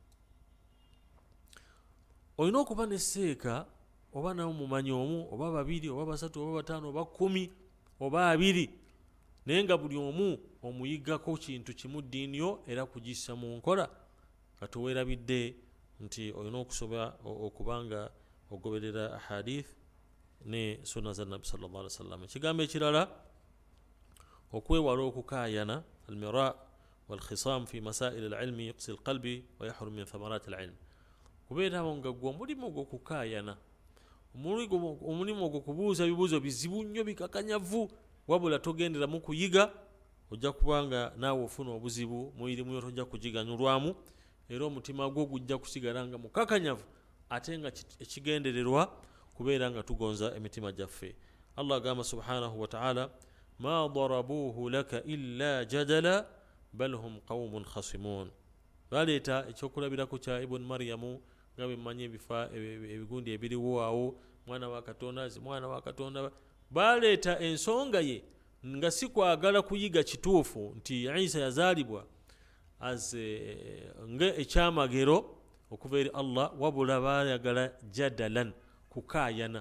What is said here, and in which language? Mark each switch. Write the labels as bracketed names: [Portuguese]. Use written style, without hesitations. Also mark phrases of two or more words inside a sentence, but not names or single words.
[Ganda] Olina okuba n'esseeka oba nawe mumanyi omu oba babiri oba basatu oba bataano oba 10 oba 20, naye nga buli omu omuyiggako kintu kimu ddiini yo era kugissa mu nkola, kati weerabidde nti olina okusobola okubanga ogoberera ahadith ne sunna za Nabi [Arabic] صلى الله عليه وسلم. [Ganda] Ekigambo ekirala, okwewala okukaayana, [Arabic] المراء والخصام في مسائل العلم يقسي القلب ويحرم من ثمرات العلم, [Ganda] kubeerawo nga gwe omulimu ogw'okukaayana, omulimu ogw'okubuuza ebibuuzo bizibu nnyo bikakanyavu, wabula togenderamu kuyiga, ojja kubanga naawe ofuna obuzibu mu irimu yo, tojja kugiganyulwamu, era omutima gwo gujja kusigala nga mukakanyavu, ate nga ekigendererwa kubeera nga tugonza emitima gyaffe. [Arabic] الله agamba سبحانه وتعالى، ما ضربوه لك إلا جدلا بل هم قوم خصمون. [Ganda] Baleeta ekyokulabirako kya Ibn Maryamu nga bemmanyi ebigundi ebiriwo awo, mwana wa Katonda, baleeta ensonga ye nga si kwagala kuyiga kituufu nti Isa yazaalibwa nga ekyamagero okuva eri Allah, wabula baayagala jadalan, kukaayana.